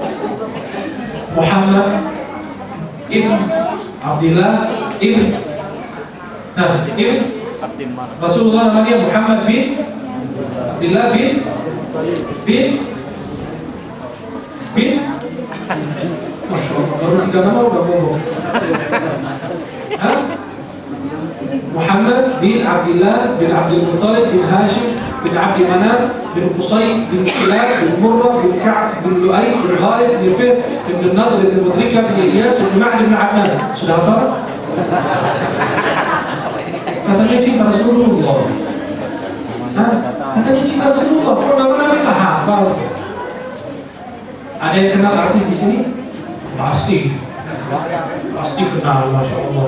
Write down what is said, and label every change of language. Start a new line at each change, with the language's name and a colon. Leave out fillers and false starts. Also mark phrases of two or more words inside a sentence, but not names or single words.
Indonesian: Muhammad ibn Abdullah ibn Rasulullah namanya Muhammad bin Abdullah bin
Arabic: ما شاء الله,
Indonesian: baru 3 nama udah bohong. Muhammad bin Abdullah bin Abdul Muttalib bin Hashim bin Abdi Manaf bin Qusay bin Kilab bin Murrah bin Ka'ab bin Lu'ay bin Ghalib bin Fihr bin Nadr bin Mudrika bin Ilyas bin Ma'ad bin Adnan. Sudah apa? Katanya cinta Rasulullah. Katanya cinta Rasulullah. Kok nama-nama kita hafal? Ada yang kenal artis di sini? Pasti kenal,
Arabic: ما شاء الله.